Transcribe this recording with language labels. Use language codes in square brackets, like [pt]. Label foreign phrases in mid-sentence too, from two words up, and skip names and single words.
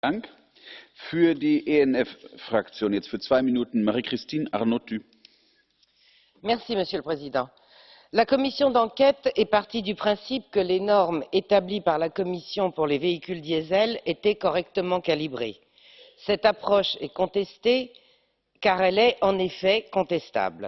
[de] Dank. Für die ENF-Fraktion jetzt für 2 Minuten Marie-Christine Arnautu. [fr] Merci, Monsieur le Président. La commission d'enquête est partie du principe que les normes établies par la Commission pour les véhicules diesel étaient correctement calibrées. Cette approche est contestée car elle est en effet contestable.